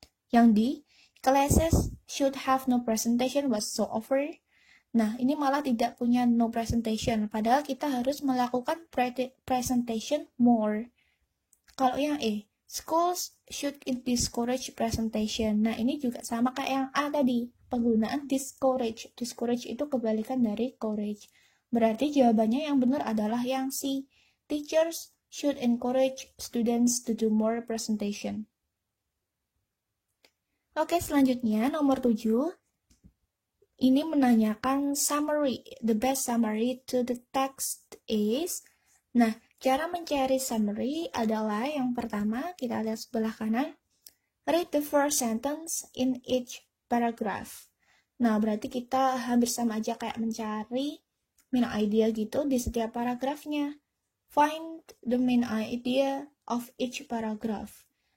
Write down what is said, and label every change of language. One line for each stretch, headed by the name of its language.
Indonesian: Yang D,
English: classes should have no presentation whatsoever.
Indonesian: Nah, ini malah tidak punya
English: no presentation,
Indonesian: padahal kita harus melakukan
English: presentation more.
Indonesian: Kalau yang E,
English: schools should discourage presentation.
Indonesian: Nah, ini juga sama kayak yang A tadi, penggunaan discourage. Discourage itu kebalikan dari courage. Berarti jawabannya yang benar adalah yang C.
English: Teachers should encourage students to do more presentation.
Indonesian: Oke, selanjutnya nomor 7. Ini menanyakan summary.
English: The best summary to the text is.
Indonesian: Nah, cara mencari summary adalah yang pertama, kita lihat sebelah kanan.
English: Read the first sentence in each paragraph.
Indonesian: Nah, berarti kita hampir sama aja kayak mencari main idea gitu di setiap paragrafnya.
English: Find the main idea of each paragraph.